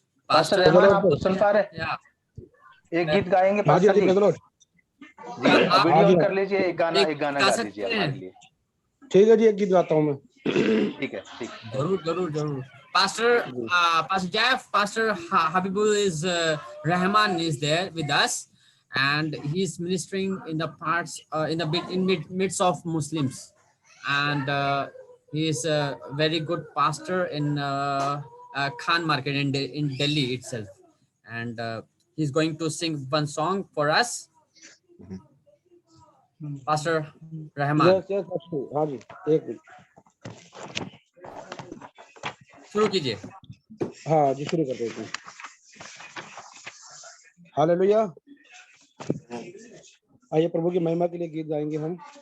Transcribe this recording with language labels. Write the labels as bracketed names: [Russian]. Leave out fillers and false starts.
[Hindi] Pastor Rahman, आप तो सुन पा रहे? एक गीत गाएंगे pastor ji. Ji video on कर लीजिए, एक गाना गा दीजिए हमारे लिए। ठीक है जी, एक गीत गाता हूँ मैं। ठीक है, ठीक। जरूर। [English] Pastor Jeff, Pastor Habibul is Rahman is there with us, and he's ministering in the parts in the midst of Muslims, and he is a very good pastor in Khan Market in Delhi itself, and he's going to sing one song for us. Pastor Rahman. Yes, [Hindi] हाँ जी, एक minute. शुरू कीजिए। हाँ जी, शुरू कर देते हैं। Hallelujah. आइए प्रभु की महिमा के लिए गीत गाएंगे हम।